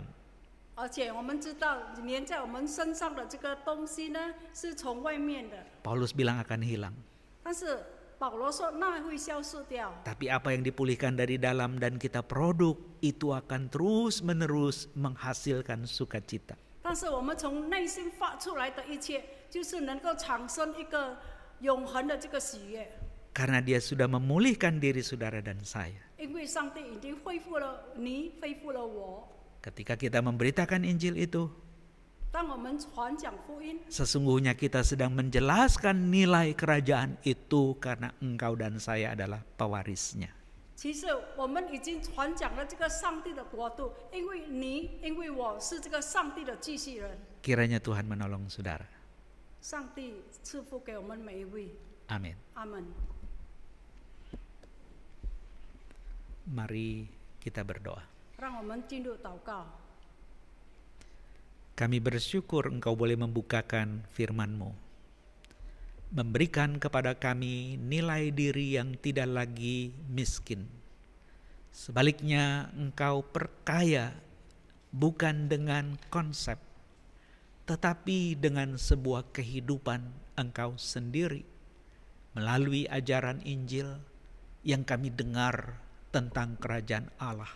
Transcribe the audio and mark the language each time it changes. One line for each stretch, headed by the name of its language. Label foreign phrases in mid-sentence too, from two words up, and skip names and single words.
Chinese: 而且我们知道，粘在我们身上的这个东西呢，是从外面的。
Indonesian: Paulus bilang akan hilang.
Chinese: 但是保罗说，那会消失掉。
Indonesian: Tapi apa yang dipulihkan dari dalam dan kita produk itu akan terus menerus menghasilkan sukacita.
Chinese: 但是我们从内心发出来的一切，就是能够产生一个永恒的这个喜悦。
Indonesian: Karena dia sudah memulihkan diri saudara dan saya.
Chinese: 因为上帝已经恢复了你，恢复了我。
Indonesian: Ketika kita memberitakan Injil itu,
Chinese: 当我们传讲福音，
Indonesian: sesungguhnya kita sedang menjelaskan nilai kerajaan itu karena engkau dan saya adalah pewarisnya.
Chinese: 其实我们已经传讲了这个上帝的国度，因为你，因为我是这个上帝的继续人。
Indonesian: Kiranya Tuhan menolong saudara.
Chinese: 上帝赐福给我们每一位。
Indonesian: Amin.
Chinese: 阿门。
Indonesian: Mari kita berdoa.
Chinese: 让我们进入祷告。
Indonesian: Kami bersyukur Engkau boleh membukakan firman-Mu, memberikan kepada kami nilai diri yang tidak lagi miskin. Sebaliknya Engkau perkaya bukan dengan konsep, tetapi dengan sebuah kehidupan Engkau sendiri melalui ajaran Injil yang kami dengar tentang kerajaan Allah.